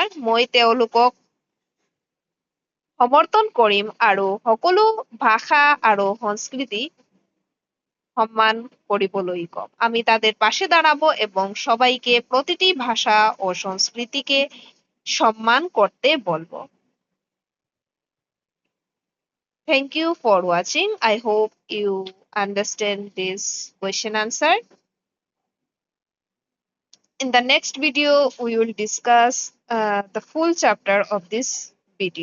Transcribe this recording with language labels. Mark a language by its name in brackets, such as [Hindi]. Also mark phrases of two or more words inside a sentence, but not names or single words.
[Assamese] মই তেওঁলোকক সমৰ্থন কৰিম আৰু সকলো ভাষা আৰু সংস্কৃতি সম্মান কৰিবলৈ কম। [Bangla] আমি তাদের পাশে দাঁড়াবো এবং সবাইকে প্রতিটি ভাষা ও সংস্কৃতিকে সম্মান করতে বলবো। [English] Thank you for watching. I hope you understand this question answer. In the next video, we will discuss the full chapter of this video.